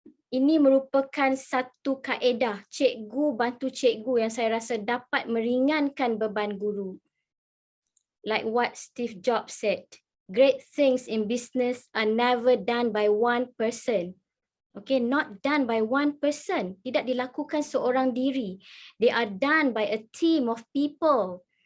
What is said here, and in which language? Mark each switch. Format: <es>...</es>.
<ms>Ini merupakan satu kaedah cikgu bantu cikgu yang saya rasa dapat meringankan beban guru.</ms> <en>Like what Steve Jobs said, great things in business are never done by one person. Okay, not done by one person.</en> <ms>Tidak dilakukan seorang diri.</ms> <en>They are done by a team of people.</en>